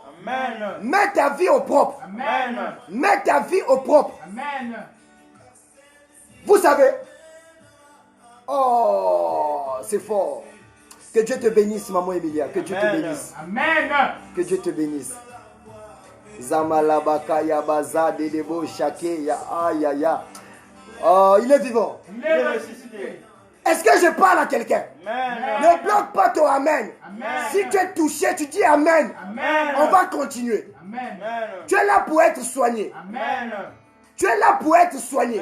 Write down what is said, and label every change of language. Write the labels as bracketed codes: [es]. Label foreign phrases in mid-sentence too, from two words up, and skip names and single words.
[fr] Amen. Mets ta vie au propre. Amen. Mets ta vie au propre. Amen. Vous savez? Oh, c'est fort. Que Dieu te bénisse, maman Emilia. Que Dieu te Amen. bénisse. Amen. Que Dieu te bénisse. Zamalabaka yabaza dedebo shake ya aïe. Oh, il est vivant. Il est ressuscité. Est-ce que je parle à quelqu'un? Amen. Ne bloque pas ton amen. Amen. Si tu es touché, tu dis amen. Amen. On va continuer. Amen. Amen. Tu es là pour être soigné. Amen. Tu es là pour être soigné.